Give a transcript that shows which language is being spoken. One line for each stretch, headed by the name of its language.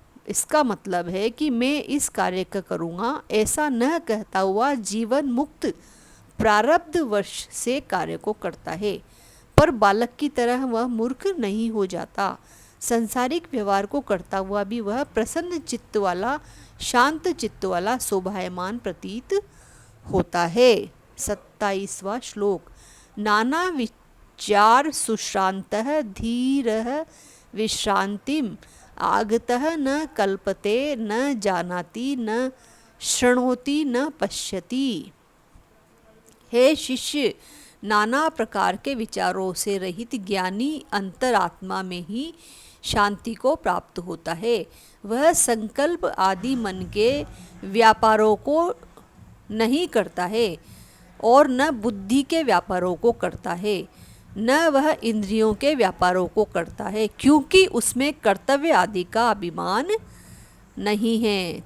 Hindi: इसका मतलब है कि मैं इस कार्य का करूँगा ऐसा न कहता हुआ जीवन मुक्त प्रारब्ध वश से कार्य को करता है, पर बालक की तरह वह मूर्ख नहीं हो जाता। संसारिक व्यवहार को करता हुआ भी वह प्रसन्न चित्त वाला, शांत चित्त वाला, शोभायमान प्रतीत होता है। 27वां श्लोक।
Sanskrit: नाना विचार सुश्रांतः धीरः विश्रांतिम आगतः न कल्पते न जानाति न शृणोति न पश्यति।
Hindi: हे शिष्य, नाना प्रकार के विचारों से रहित ज्ञानी अंतरात्मा में ही शांति को प्राप्त होता है। वह संकल्प आदि मन के व्यापारों को नहीं करता है और न बुद्धि के व्यापारों को करता है, न वह इंद्रियों के व्यापारों को करता है, क्योंकि उसमें कर्तव्य आदि का अभिमान नहीं है।